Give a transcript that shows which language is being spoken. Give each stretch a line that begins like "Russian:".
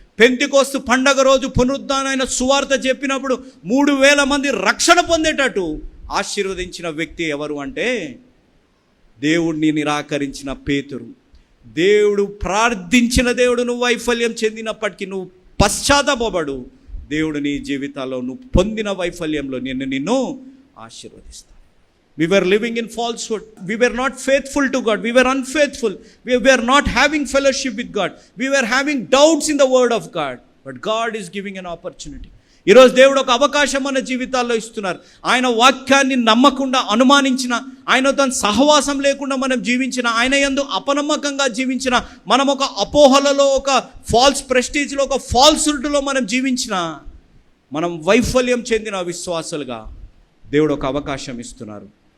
Telugu: Pentecost పండగ రోజు పునరుద్ధానమైన సువార్త చెప్పినప్పుడు 3000 మంది రక్షణ పొందేటట్టు ఆశీర్వదించిన వ్యక్తి ఎవరు అంటే దేవుడిని నిరాకరించిన పేతురు. దేవుడు ప్రార్థించిన దేవుడు, నువ్వు వైఫల్యం చెందినప్పటికీ నువ్వు పశ్చాత్తాపపడు, దేవుడు నీ జీవితాల్లో నువ్వు పొందిన వైఫల్యంలో నిన్ను ఆశీర్వదిస్తాడు.
English: We were living in falsehood. We were not faithful to God. We were unfaithful. We were not having fellowship with God. We were having doubts in the word of God. But God is giving an opportunity.
Telugu: ఈరోజు దేవుడు ఒక అవకాశం మన జీవితాల్లో ఇస్తున్నారు. ఆయన వాక్యాన్ని నమ్మకుండా అనుమానించిన, ఆయనతో సహవాసం లేకుండా మనం జీవించిన, ఆయన యందు అపనమ్మకంగా జీవించిన, మనం ఒక అపోహలలో, ఒక ఫాల్స్ ప్రెస్టీజ్లో, ఒక ఫాల్స్హుడ్లో మనం జీవించిన, మనం వైఫల్యం చెందిన విశ్వాసులుగా దేవుడు ఒక అవకాశం ఇస్తున్నారు.